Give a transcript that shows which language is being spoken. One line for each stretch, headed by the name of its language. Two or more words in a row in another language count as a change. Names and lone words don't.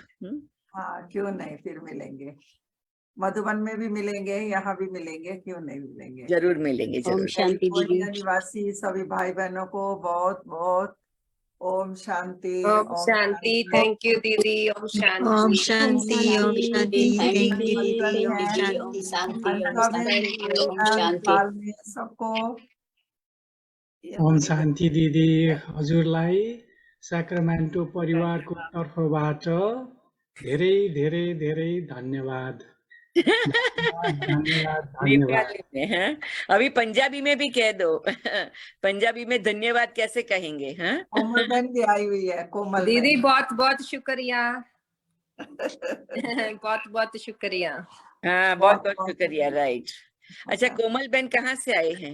Hindi: हाँ क्यों नहीं, फिर मिलेंगे। मधुबन में भी मिलेंगे, यहाँ भी मिलेंगे, क्यों नहीं मिलेंगे। जरूर मिलेंगे, ओम जरूर। शांति दीदी। कैलिफोर्निया निवासी सभी भाई बहनों को बहुत बहुत ओम शांति। ओम शांति।
English: thank you
Hindi: दीदी। ओम शांति। ओम शांति, ओम शांति,
English: Thank you, thank you
Hindi: दीदी। दीदी, ओम
English: Thank
Hindi: शांति,
English: you.
Hindi: ओम शांति, ओम हंसा बहन, शांति, ओम शांति। नेपाल में सबको
Nepali: ओम शान्ति दिदी, हजुरलाई साक्रामेन्टो परिवारको तर्फबाट धेरै धेरै धेरै धन्यवाद। धन्यवाद।
Hindi: नेपाली में, हाँ? अभी पंजाबी में भी कह दो। पंजाबी में धन्यवाद कैसे कहेंगे? हाँ, कोमल बहन भी आई हुई है। कोमल दीदी बहन। बहुत बहुत शुक्रिया। बहुत बहुत शुक्रिया। हाँ, बहुत बहुत शुक्रिया। राइट। अच्छा, कोमल बहन कहाँ से आए हैं?